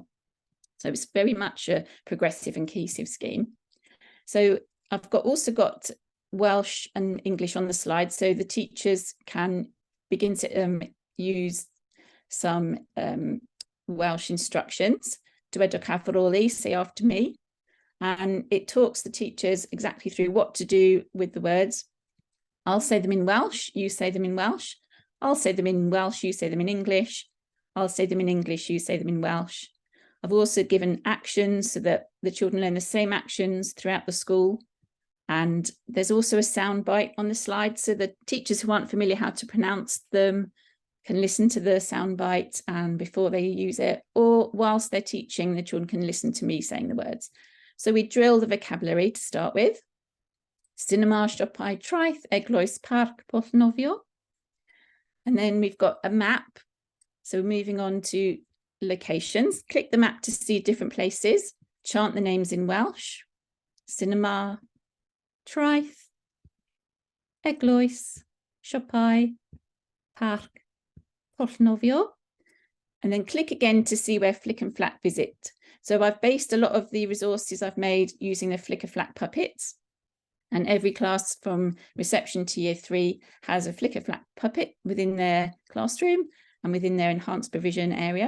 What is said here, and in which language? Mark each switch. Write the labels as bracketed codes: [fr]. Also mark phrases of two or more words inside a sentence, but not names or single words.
[en] So it's very much a progressive and cohesive scheme. So I've also got Welsh and English on the slide, so the teachers can begin to use some Welsh instructions. [cy] Dywedwch ar ôl i, [en] say after me, and it talks the teachers exactly through what to do with the words. I'll say them in Welsh, you say them in Welsh. I'll say them in Welsh, you say them in English. I'll say them in English, you say them in Welsh. I've also given actions so that the children learn the same actions throughout the school. And there's also a sound bite on the slide, so the teachers who aren't familiar how to pronounce them can listen to the sound bite and before they use it, or whilst they're teaching, the children can listen to me saying the words. So we drill the vocabulary to start with. [cy] Cinema, siopau, traeth, eglwys, parc, porthnofio. [en] And then we've got a map. So moving on to locations. Click the map to see different places. Chant the names in Welsh. [cy] Cinema, traeth, eglwys, siopau, parc, porthnofio. [en] And then click again to see where Flick and Flack visit. So I've based a lot of the resources I've made using the Flick and Flack puppets. And every class from reception to year 3 has a Flick and Flack puppet within their classroom and within their enhanced provision area.